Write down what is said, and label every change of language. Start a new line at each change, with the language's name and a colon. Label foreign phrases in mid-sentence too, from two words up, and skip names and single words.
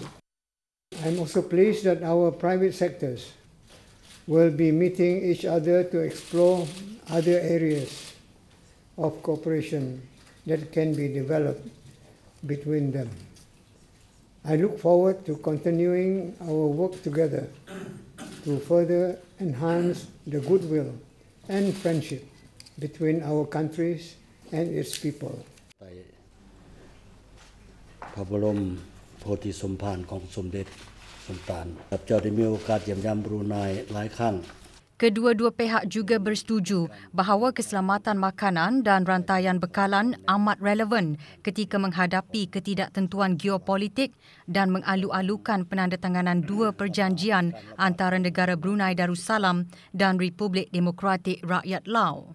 English: I'm also pleased that our private sectors will be meeting each other to explore other areas of cooperation that can be developed between them. I look forward to continuing our work together to further enhance the goodwill and friendship between our countries and its people.
Thai: พระบรมโพธิสมภารของสมเด็จสุลต่านครับเจ้าได้มีโอกาสเยี่ยมยามบรูไนหลายครั้ง
Malay: Kedua-dua pihak juga bersetuju bahawa keselamatan makanan dan rantaian bekalan amat relevan ketika menghadapi ketidaktentuan geopolitik dan mengalu-alukan penandatanganan dua perjanjian antara negara Brunei Darussalam dan Republik Demokratik Rakyat Lao.